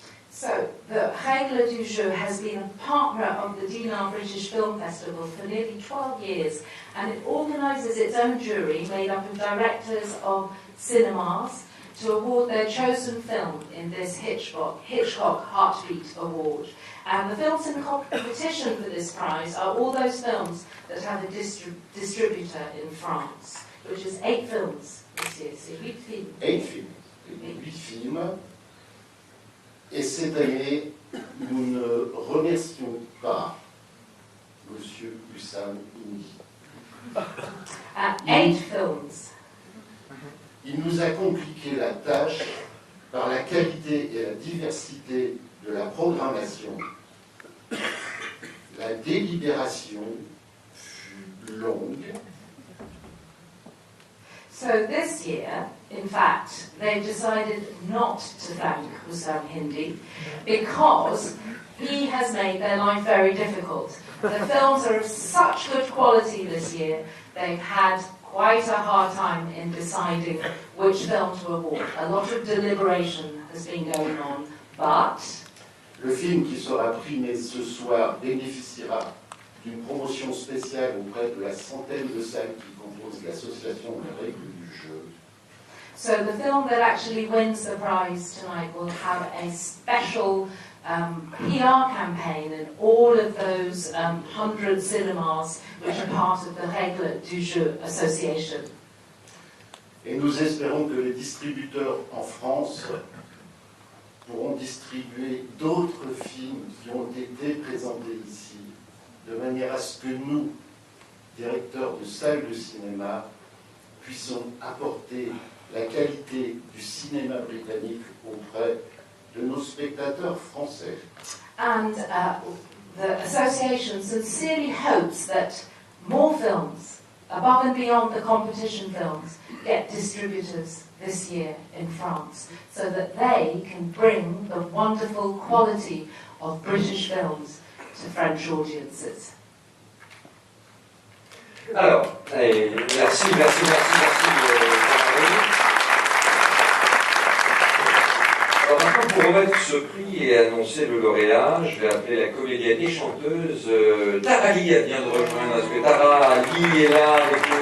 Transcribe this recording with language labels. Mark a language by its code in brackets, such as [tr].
[en] So, the Règle du Jeu has been a partner of the Dinard British Film Festival for nearly 12 years, and it organises its own jury made up of directors of cinemas to award their chosen film in this Hitchcock Heartbeat Award. And the films in competition for this prize are all those films that have a distributor in France, which is 8 films this year, [fr] c'est 8 films. [en] 8 films. 8 films. [fr] Et cette année, nous ne remercions pas M. Oussam Indy. 8 films. Il nous a compliqué la tâche par la qualité et la diversité de la programmation, la délibération fut longue. [en] So this year, in fact, they decided not to thank Hussam Hindi because he has made their life very difficult. The films are of such good quality this year, they've had quite a hard time in deciding which film to award. A lot of deliberation has been going on, but [fr] Le film qui sera primé ce soir bénéficiera d'une promotion spéciale auprès de la centaine de salles qui composent l'association des règles du jeu. [en] so the film that actually wins the prize tonight will have a special PR campaign in all of those 100 cinemas which are part of the Règles du Jeu Association. [fr] Et nous espérons que les distributeurs en France pourront distribuer d'autres films qui ont été présentés ici, de manière à ce que nous, directeurs de salles de cinéma, puissions apporter la qualité du cinéma britannique auprès de nos spectateurs français. [en] And the association sincerely hopes that more films, above and beyond the competition films, get distributors this year in France, so that they can bring the wonderful quality of British films to French audiences. [fr] Alors, merci. Alors maintenant, pour remettre ce prix et annoncer le lauréat, je vais appeler la comédienne et chanteuse Tara Lee. Elle vient de rejoindre. Est-ce que Tara Lee est là avec nous?